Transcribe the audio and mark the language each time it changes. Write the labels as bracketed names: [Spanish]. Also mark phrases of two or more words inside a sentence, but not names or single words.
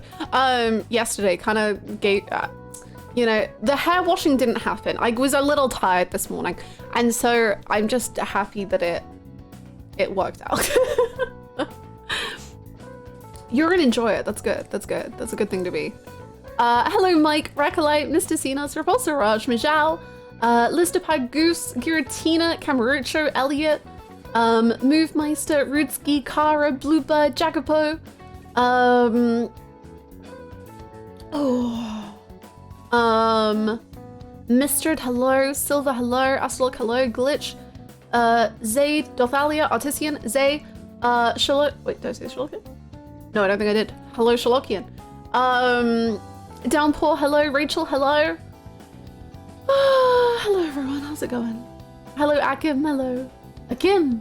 [English] Yesterday kind of gave, you know, the hair washing didn't happen. I was a little tired this morning. And so I'm just happy that it worked out. You're an enjoyer. That's good. That's good. That's a good thing to be. Hello, Mike, Racolite, Mr. Cenas, Repulsor Raj, Mijal, Listerpad Goose, Giratina, Camarucho, Elliot, Movemeister, Rudski, Kara, Bluebird, Jagapo, Mistred, hello, Silver, hello, Astrolog, hello, Glitch, Zayd, Dothalia, Artisian, Zay, Charlotte, wait, did I say Charlotte? No, I don't think I did. Hello, Sherlockian. Downpour, hello. Rachel, hello. Hello, everyone. How's it going? Hello, Akim. Hello. Akim.